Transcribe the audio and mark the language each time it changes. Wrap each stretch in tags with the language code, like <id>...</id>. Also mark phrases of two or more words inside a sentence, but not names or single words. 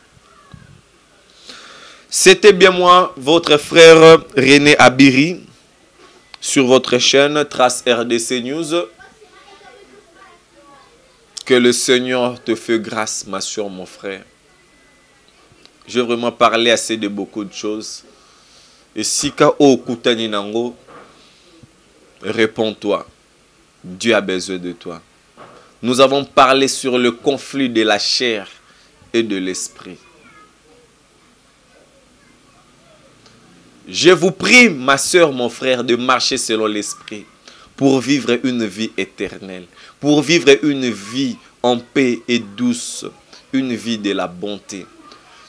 <fr>C'était bien moi, votre frère René Abiri, sur votre chaîne Trace RDC News. Que le Seigneur te fait grâce, ma soeur, mon frère. Je vais vraiment parler assez de beaucoup de choses. Et si ka o kutani nango, réponds-toi. Dieu a besoin de toi. Nous avons parlé sur le conflit de la chair et de l'esprit. Je vous prie, ma soeur, mon frère, de marcher selon l'esprit pour vivre une vie éternelle, pour vivre une vie en paix et douce, une vie de la bonté.</fr>